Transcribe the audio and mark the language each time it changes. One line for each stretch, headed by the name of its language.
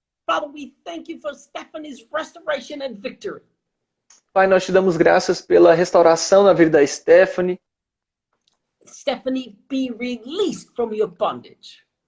English: Father, we thank you for Stephanie's restoration and victory.
Portuguese: Pai, nós te damos graças pela restauração na vida da Stephanie.
English: Stephanie, be released from your bondage.